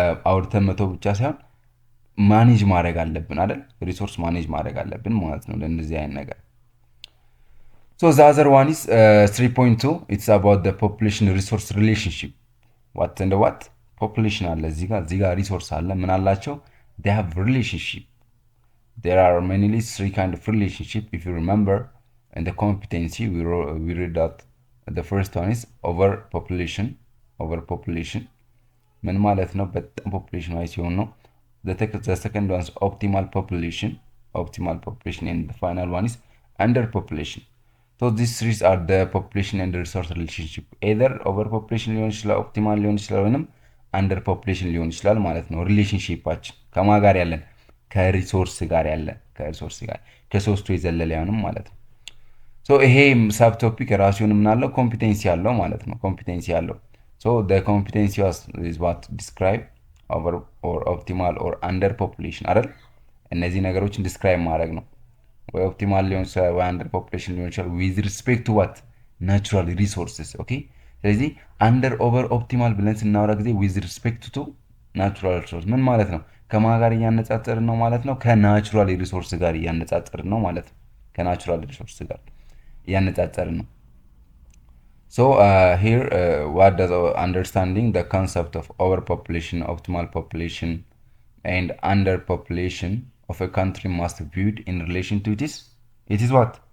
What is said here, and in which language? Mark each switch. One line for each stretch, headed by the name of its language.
Amharic: አውርተን መተው ብቻ ሳይሆን ማኔጅ ማድረግ አለብን አይደል? ሪሶርስ ማኔጅ ማድረግ አለብን ማለት ነው ለእንደዚህ አይነት ነገር።
English: So the other one is 3.2. It's about the population resource relationship. What and what?
Amharic: Population አለ እዚህ ጋር ሪሶርስ አለ ምን አላቸው?
English: They have relationship. There are mainly three kind of relationship. If you remember in the competency we read that the first one is overpopulation.
Amharic: Overpopulation ምን ማለት ነው? በጣም ፖፑሌሽን ዋይ ሲሆን ነው።
English: The second one is optimal population. Optimal population and the final one is underpopulation. So these three are the population and resource relationship.
Amharic: Either overpopulation ሊሆን ይችላል፣ ኦፕቲማል ሊሆን ይችላል፣ ወይንም አንደርፖፑሌሽን ሊሆን ይችላል ማለት ነው። ሪሌሽንሺፓችን ከማን ጋር ያለን? ከሪሶርስ ጋር ያለን፣ ከሪሶርስ ጋር ከሶስቱ የዘለለ ያንም ማለት ነው። ሶ ይሄ ሳብ ቶፒክ ራሱን ምናለው ኮምፒቴንሲ ያለው ማለት ነው። ኮምፒቴንሲ ያለው ሶ
English: the competency is what describe over or optimal or underpopulation
Amharic: አይደል? እነዚህ ነገሮችን ዲስክራይብ ማድረግ ነው። ወይ ኦፕቲማል ሊሆን ይችላል ወይ አንደር ፖፑሌሽን ሊሆን ይችላል ዊዝ ሪስፔክት ቱ ዋት ናቹራል ሪሶርስስ። ኦኬ ስለዚህ አንደር ኦቨር ኦፕቲማል ብለን ስናወራ ጊዜ ዊዝ ሪስፔክት ቱ ናቹራል ሪሶርስ ምን ማለት ነው? ከማን ጋር እያነጻጸርን ነው ማለት ነው? ከናቹራል ሪሶርስ ጋር እያነጻጸርን ነው ማለት ነው። ከናቹራል ሪሶርስ ጋር እያነጻጸርን ነው።
English: So here what does understanding the concept of overpopulation, optimal population and underpopulation of a country must be viewed in relation to it is what?